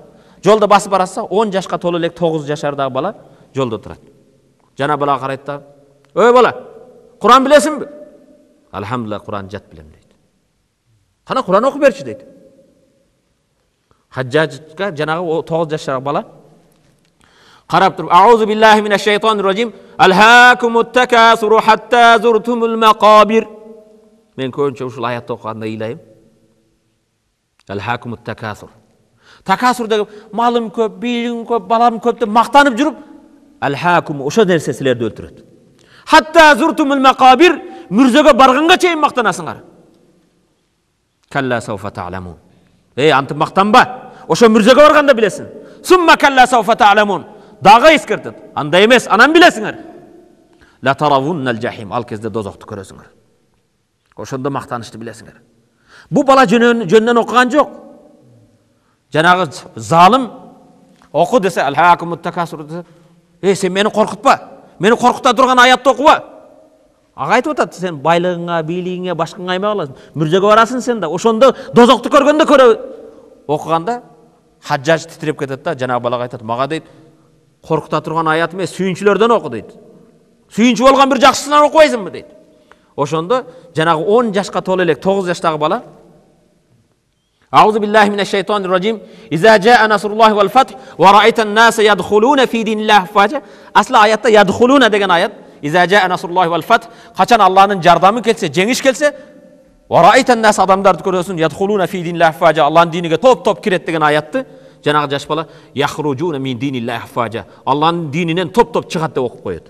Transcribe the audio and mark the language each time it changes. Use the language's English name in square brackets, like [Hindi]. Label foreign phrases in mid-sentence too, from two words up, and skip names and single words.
[Kyrgyz] Жолдо басып баратса, 10 жашка толо элек 9 жашардагы бала жолдо турат. Жана балага карайт да: "Ой бала, Куран билесиңби?" "Алхамдулилlah, Куран жат билем" дейт. "Кана Куран окуп берчи" дейт. Хаджажга жанагы 9 жашар бала карап туруп: [Arabic] "أعوذ بالله من الشيطان الرجيم. ألهاكم التكاثر حتى زرتم المقابر." [Kyrgyz] Мен көбүнчө ушул аятты окуганда ыйлайм. [Arabic] ألهاكم التكاثر. [Kyrgyz] Такасур деген малым көп, бийлигим көп, балам көп деп мактанып жүрүп, алхакум ошо нерсе силерди өлтүрөт. [Arabic] حتى زرتم المقابر, [Kyrgyz] мүрзөгө барганга чейин мактанасыңар. [Arabic] كلا سوف تعلمون. [Kyrgyz] Антып мактанба. Ошо мүрзөгө барганда билесиң. [Arabic] ثم كلا سوف تعلمون. [Kyrgyz] Дагы эскертет. Андай эмес, анан билесиңер. [Arabic] لترون الجحيم. [Kyrgyz] Ал кезде дозокту көрөсүңөр. Ошондо мактанышты билесиңер. Бу бала жөнүнөн окуган жок. Жанагы залым оку десе, [Arabic] ألهاكم التكاثر [Kyrgyz] десе, сен мени коркутпа. Мени коркута турган аятты окуба. Ага айтып атат, сен байлыгыңа, бийлигиңе, башкаңа аймай каласың. Мүрзөгө барасың сен да. Ошондо дозокту көргөндө көрө. Окуганда Хаджаж титиреп кетет да, жанагы балага айтат: "Мага дейт, коркута турган аят эмес, сүйүнчүлөрдөн оку" дейт. "Сүйүнчү болгон бир жакшысынан окубайсыңбы" дейт. Ошондо жанагы 10 жашка толо элек 9 жаштагы бала: [Arabic] "أعوذ بالله من الشيطان الرجيم. إذا جاء نصر الله والفتح ورأيت الناس يدخلون في دين الله أفواجا." [Kyrgyz] Асли аятта ядхулуна деген аят. [Arabic] إذا جاء نصر الله والفتح, [Kyrgyz] качан Аллахтын жардамы келсе, жеңиш келсе, [Arabic] ورأيت الناس [Kyrgyz] адамдарды көрөсүң, [Arabic] يدخلون في دين الله أفواجا, [Kyrgyz] Аллахтын диниге топ-топ кирет деген аятты жанагы жаш бала [Arabic] يخرجون من دين الله أفواجا, [Kyrgyz] Аллахтын дининен топ-топ чыгат деп окуп коет.